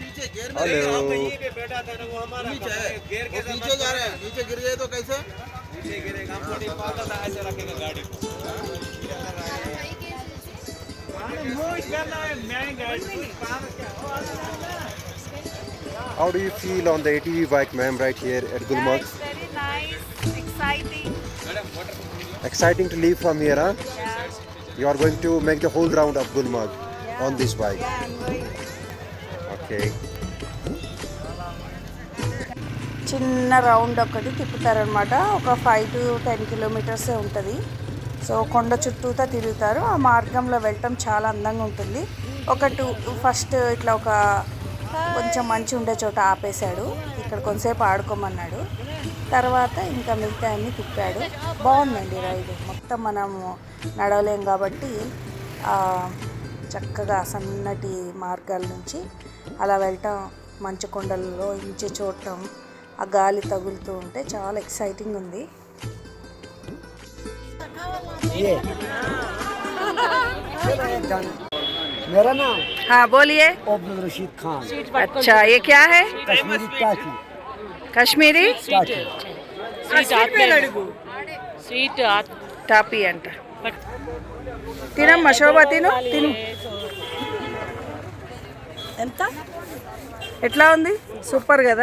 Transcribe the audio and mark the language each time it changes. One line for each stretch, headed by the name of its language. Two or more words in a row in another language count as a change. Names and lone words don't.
Hindi: हेलो नीचे जा रहे हैं, नीचे गिर गए तो कैसे?
English: how do you feel on the ATV bike, ma'am, right here at Gulmarg? very nice, exciting. Exciting to leave from here, huh? You are going to make the whole round of Gulmarg on this bike. Yeah, I'm going. Okay.
Telugu: చిన్న రౌండ్ ఒకటి తిప్పుతారనమాట. ఒక 5 to 10 కిలోమీటర్సే ఉంటుంది. సో కొండ చుట్టూతా తిరుగుతారు. ఆ మార్గంలో వెళ్ళటం చాలా అందంగా ఉంటుంది. ఫస్ట్ ఇట్లా ఒక కొంచెం మంచి ఉండే చోట ఆపేశాడు. ఇక్కడ కొంతసేపు ఆడుకోమన్నాడు. తర్వాత ఇంకా మిగతా అన్ని తిప్పాడు. బాగుందండి రైడ్. మొత్తం మనము నడవలేం కాబట్టి చక్కగా సన్నటి మార్గాల నుంచి అలా వెళ్ళటం, మంచు కొండలలో ఇంచి చూడటం, ఆ గాలి తగులుతూ ఉంటే చాలా ఎక్సైటింగ్ ఉంది.
Hindi: मेरा नाम हाँ बोलिए. अब्दुल रशीद खान, अच्छा, ये क्या है? कश्मीरी टाकी
Telugu: కాశ్మీరీ
Hindi: टाकी
Telugu: స్వీట్ టాపీ అంట. తినమ్మా శోభ, తిను. ఎంత ఎట్లా ఉంది? సూపర్ కదా.